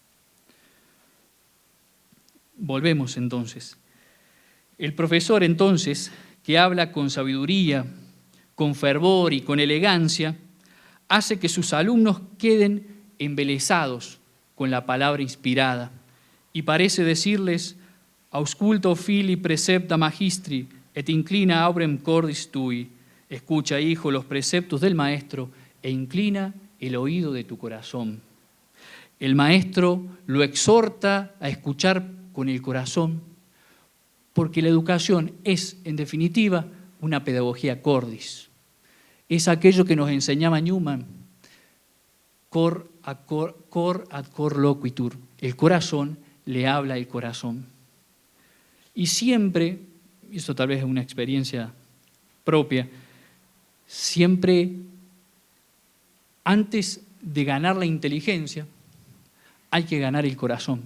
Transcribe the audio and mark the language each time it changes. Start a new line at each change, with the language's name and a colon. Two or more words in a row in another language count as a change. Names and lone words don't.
Spanish: Volvemos entonces. El profesor entonces, que habla con sabiduría, con fervor y con elegancia, hace que sus alumnos queden embelesados con la palabra inspirada y parece decirles:
Latin: ausculto fili precepta magistri et inclina aubrem cordis tui.
Spanish: Escucha, hijo, los preceptos del maestro e inclina el oído de tu corazón. El maestro lo exhorta a escuchar con el corazón, porque la educación es, en definitiva, una pedagogía cordis. Es aquello que nos enseñaba Newman,
Latin: cor ad cor loquitur.
Spanish: El corazón le habla al corazón. Y siempre, esto tal vez es una experiencia propia, siempre antes de ganar la inteligencia hay que ganar el corazón.